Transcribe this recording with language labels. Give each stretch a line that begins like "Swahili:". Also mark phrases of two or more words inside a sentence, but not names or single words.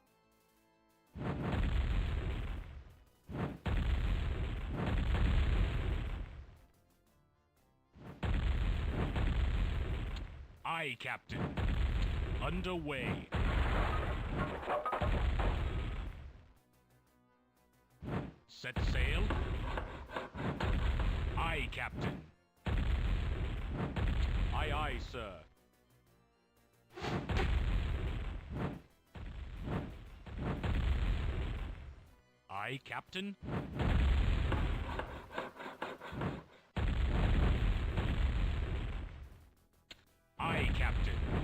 English: Aye, Captain. Underway. Set sail. Aye, Captain. Aye, aye, sir. Aye, Captain. Aye, Captain.